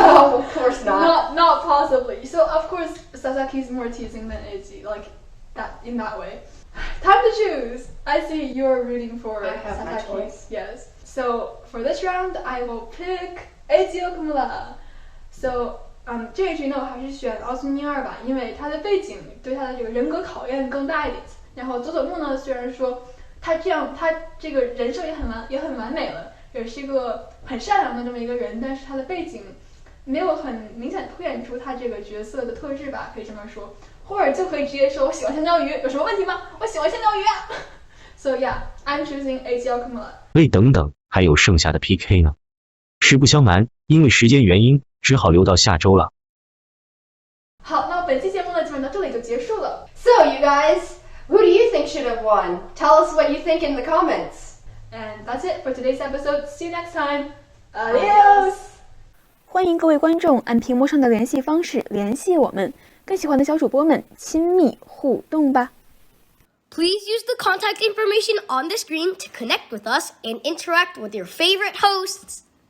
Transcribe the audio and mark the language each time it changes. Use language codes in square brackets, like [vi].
[en] No, of course not. Not possibly. So of course Sasaki's more teasing than Eiji, like that in that way. Time to choose. I see you're rooting for I have Sasaki. my choice. Yes. So for this round, I will pick Eiji Okumura. [zh] So 这一局呢，我还是选奥苏尼二吧，因为他的背景对他的这个人格考验更大一点。然后佐佐木呢，虽然说他这个人设也很完美了，也是一个很善良的这么一个人，但是他的背景没有很明显凸显出他这个角色的特质吧，可以这么说。或者就可以直接说我喜欢香蕉鱼，有什么问题吗？我喜欢香蕉鱼啊。 [en] So yeah, I'm choosing Eiji Okumura. [zh] 喂，等等，还有剩下的 PK 呢。实不相瞒，因为时间原因，只好留到下周了。好，那本期节目呢，基本到这里就结束了。 [en] So So, you guys, who do you think should have won? Tell us what you think in the comments. And that's it for today's episode. See you next time. Adios. [zh] 欢迎各位观众按屏幕上的联系方式联系我们，跟喜欢的小主播们亲密互动吧。 [en] Please use the contact information on the screen to connect with us and interact with your favorite hosts.